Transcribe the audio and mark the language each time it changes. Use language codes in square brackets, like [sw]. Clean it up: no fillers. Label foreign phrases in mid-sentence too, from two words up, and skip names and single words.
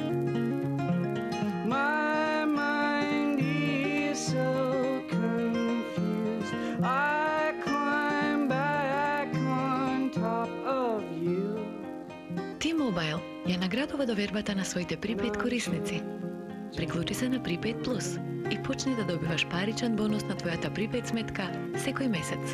[en] my mind is so confused. I climb back on top of you. [mk] T-Mobile ја наградува довербата на своите Prepaid корисници. Приклучи се на Prepaid Plus и почни да добиваш паричен бонус на твојата Prepaid сметка секој месец.